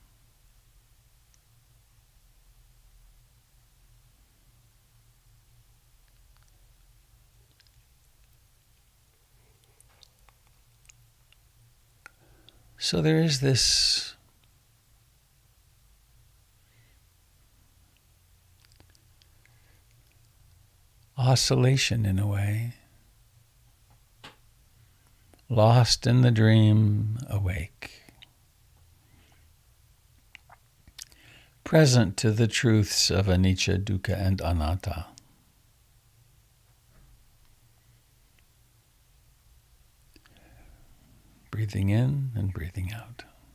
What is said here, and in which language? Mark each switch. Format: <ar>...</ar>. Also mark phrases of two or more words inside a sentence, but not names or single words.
<en>So there is this oscillation in a way, lost in the dream, awake, present to the truths of</en> <pi>anicca, dukkha,</pi> <en>and anatta. Breathing in and breathing out.</en>